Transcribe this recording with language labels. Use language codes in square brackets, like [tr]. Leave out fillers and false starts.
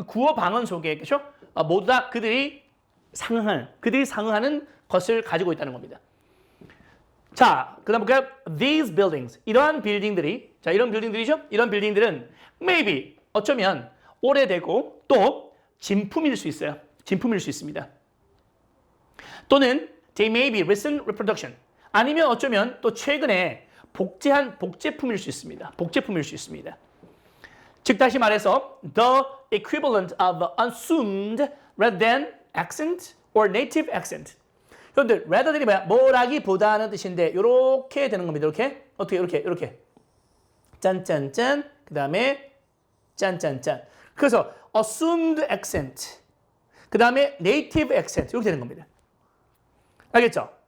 [ko] 구어 방언 속에, 그죠? 모두 다 그들이 상응하는 것을 가지고 있다는 겁니다. 자, 그 다음 볼까요? [en] These buildings. [ko] 이러한 빌딩들이, 자, 이런 빌딩들이죠? 이런 빌딩들은 [en] maybe, [ko] 어쩌면 오래되고 또 진품일 수 있어요. 진품일 수 있습니다. 또는 [en] they may be recent reproduction. [ko] 아니면 어쩌면 또 최근에 복제한 복제품일 수 있습니다. 복제품일 수 있습니다. 즉, 다시 말해서 [en] the equivalent of assumed rather than accent or native accent. [ko] 여러분들, rather들이 뭐라기보다는 뜻인데 이렇게 되는 겁니다. 이렇게 어떻게 이렇게 짠짠짠 그 다음에 짠짠짠. 그래서 assumed accent 그 다음에 native accent 이렇게 되는 겁니다. 알겠죠?